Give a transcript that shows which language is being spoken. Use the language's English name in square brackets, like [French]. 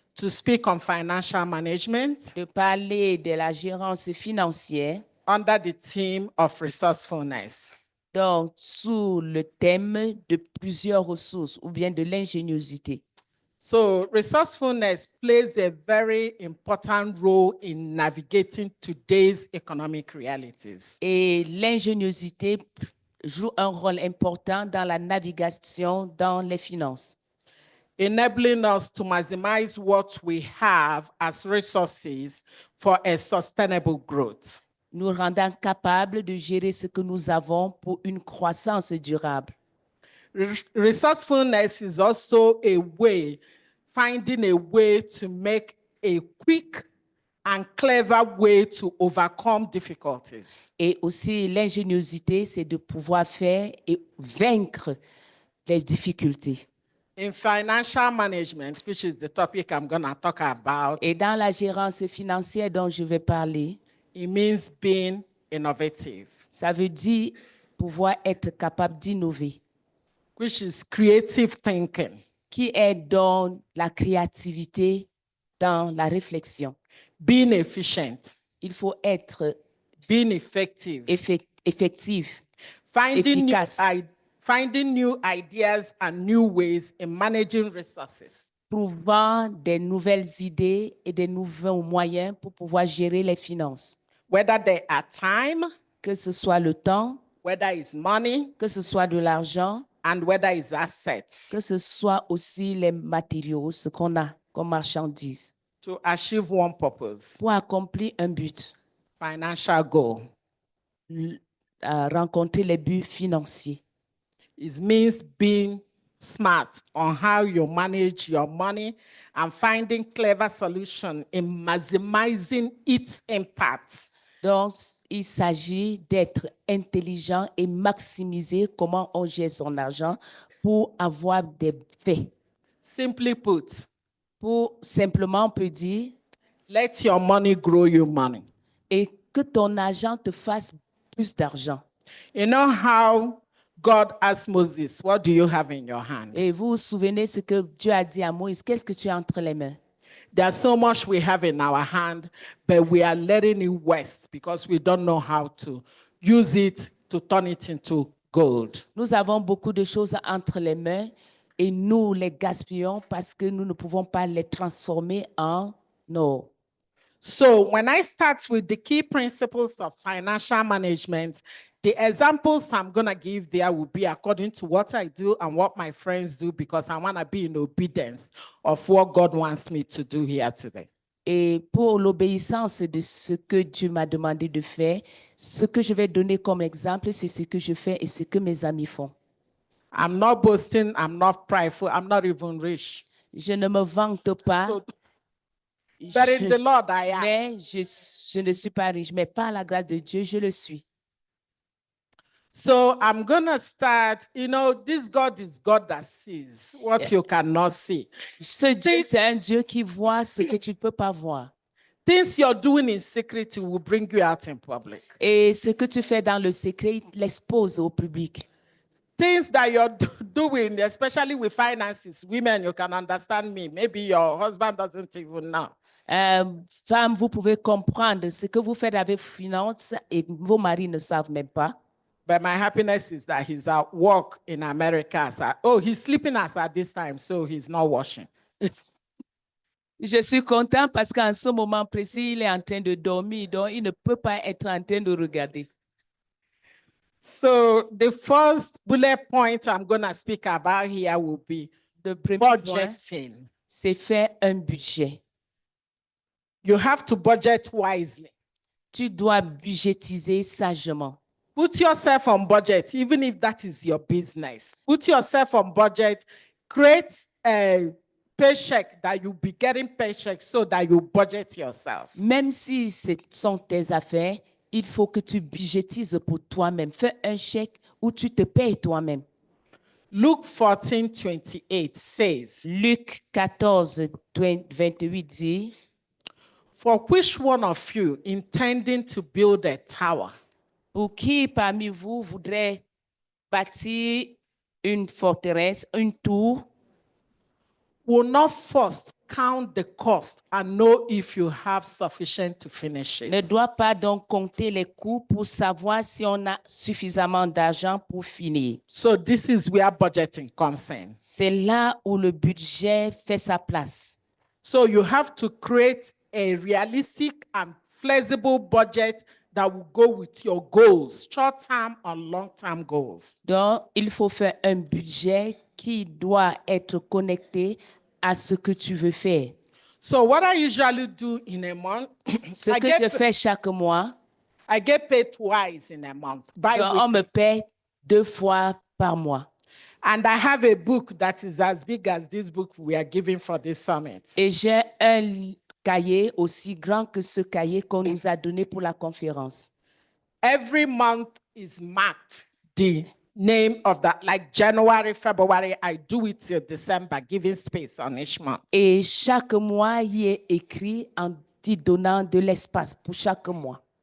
[English] To speak on financial management. [French] De parler de la gérance financière. [English] Under the theme of resourcefulness. [French] Donc, sous le thème de plusieurs ressources ou bien de l'ingéniosité. [English] So resourcefulness plays a very important role in navigating today's economic realities. [French] Et l'ingéniosité joue un rôle important dans la navigation dans les finances. [English] Enabling us to maximize what we have as resources for a sustainable growth. [French] Nous rendant capables de gérer ce que nous avons pour une croissance durable. [English] Resourcefulness is also a way, finding a way to make a quick and clever way to overcome difficulties. [French] Et aussi, l'ingéniosité, c'est de pouvoir faire et vaincre les difficultés. [English] In financial management, which is the topic I'm going to talk about, [French] Et dans la gérance financière dont je vais parler, [English] it means being innovative, [French] ça veut dire pouvoir être capable d'innover, [English] which is creative thinking, [French] qui est dans la créativité, dans la réflexion. [English] being efficient, [French] Il faut être [English] being effective, [French] effectif, [English] finding new, [French] efficace, [English] finding new ideas and new ways in managing resources. [French] trouvant des nouvelles idées et des nouveaux moyens pour pouvoir gérer les finances. [English] Whether they are time, [French] Que ce soit le temps, [English] whether it's money, [French] que ce soit de l'argent, [English] and whether it's assets, [French] que ce soit aussi les matériaux, ce qu'on a comme marchandises, [English] to achieve one purpose, [French] pour accomplir un but, [English] financial goal. [French] Rencontrer les buts financiers. [English] It means being smart on how you manage your money and finding clever solutions in maximizing its impact. [French] Donc, il s'agit d'être intelligent et maximiser comment on gère son argent pour avoir des faits. [English] Simply put, [French] Pour simplement, on peut dire, [English] let your money grow you money. [French] et que ton argent te fasse plus d'argent. [English] You know how God asked Moses, what do you have in your hand? [French] Et vous vous souvenez ce que Dieu a dit à Moïse, qu'est-ce que tu as entre les mains? [English] There's so much we have in our hand, but we are letting it waste because we don't know how to use it to turn it into gold. [French] Nous avons beaucoup de choses entre les mains et nous les gaspillons parce que nous ne pouvons pas les transformer en or. [English] So when I start with the key principles of financial management, the examples I'm going to give there will be according to what I do and what my friends do because I want to be in obedience of what God wants me to do here today. [French] Et pour l'obéissance de ce que Dieu m'a demandé de faire, ce que je vais donner comme exemple, c'est ce que je fais et ce que mes amis font. [English] I'm not boasting, I'm not prideful, I'm not even rich. [French] Je ne me vante pas, [English] So, but in the Lord I am. [French] mais je ne suis pas riche, mais par la grâce de Dieu, je le suis. [English] So I'm going to start, this God is God that sees what you cannot see. [French] Ce Dieu, c'est un Dieu qui voit ce que tu ne peux pas voir. [English] Things you're doing in secret will bring you out in public. [French] Et ce que tu fais dans le secret, il l'expose au public. [English] Things that you're doing, especially with finances, women, you can understand me. Maybe your husband doesn't even know. [French] Femmes, vous pouvez comprendre ce que vous faites avec finances et vos maris ne savent même pas. [English] But my happiness is that he's at work in America. He's sleeping as at this time, so he's not washing. [French] Je suis content parce qu'en ce moment précis, il est en train de dormir, donc il ne peut pas être en train de regarder. [English] So the first bullet point I'm going to speak about here will be [French] Le premier point, [English] budgeting. [French] c'est faire un budget. [English] You have to budget wisely. [French] Tu dois budgétiser sagement. [English] Put yourself on budget, even if that is your business. Put yourself on budget. Create a paycheck that you'll be getting paycheck so that you budget yourself. [French] Même si ce sont tes affaires, il faut que tu budgétises pour toi-même. Fais un chèque où tu te payes toi-même. [English] Luke 14:28 says, [French] Luc 14, 28 dit, [English] for which one of you intending to build a tower [French] pour qui parmi vous voudrait bâtir une forteresse, une tour, [English] will not first count the cost and know if you have sufficient to finish [French] ne [English] it? [French] doit pas donc compter les coûts pour savoir si on a suffisamment d'argent pour finir. [English] So this is where budgeting comes in. [French] C'est là où le budget fait sa place. [English] So you have to create a realistic and flexible budget that will go with your goals, short-term and long-term goals. [French] Donc, il faut faire un budget qui doit être connecté à ce que tu veux faire. [English] So what I usually do in a month, [French] Ce que je fais chaque mois, [English] I get paid twice in a month. [French] donc on me paie 2 fois par mois. [English] And I have a book that is as big as this book we are giving for this summit. [French] Et j'ai un cahier aussi grand que ce cahier qu'on nous a donné pour la conférence. [English] Every month is marked the name of that, like January, February, I do it till December, giving space on each month. [French] Et chaque mois, il est écrit en y donnant de l'espace pour chaque mois.